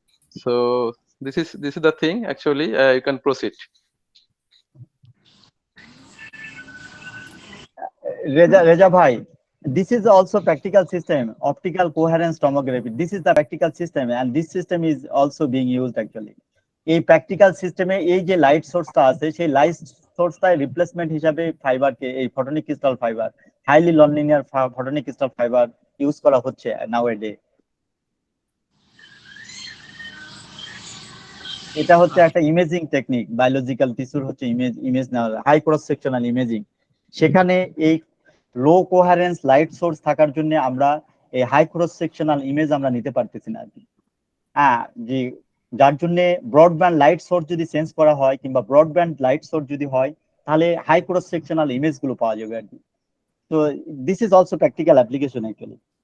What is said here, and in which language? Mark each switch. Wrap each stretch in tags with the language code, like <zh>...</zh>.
<en>So this is the thing actually. You can proceed. Reza bhai, this is also practical system, optical coherence tomography. This is the practical system, and this system is also being used actually.</en> <bn>এই practical সিস্টেমে এই যে light সোর্সটা আছে, সেই light সোর্সটা replacement হিসাবে ফাইবারকে, এই photonic crystal fibre, highly non linear photonic crystal fibre use করা হচ্ছে নাও এ ডে। এটা হচ্ছে একটা ইমেজিং টেকনিক, বায়োলজিক্যাল টিস্যুর হচ্ছে ইমেজ নেওয়া, হাই ক্রস সেকশনাল ইমেজিং। সেখানে এই লো কোহারেন্স লাইট সোর্স থাকার জন্য আমরা এই হাই ক্রস সেকশনাল ইমেজ আমরা নিতে পারতেছি না আর কি। হ্যাঁ, যে যার জন্য ব্রডব্যান্ড লাইট সোর্স যদি চেঞ্জ করা হয়, কিংবা ব্রডব্যান্ড লাইট সোর্স যদি হয়, তাহলে হাই ক্রস সেকশনাল ইমেজ গুলো পাওয়া যাবে আর কি।</bn> <en>So this is also practical application actually.</en>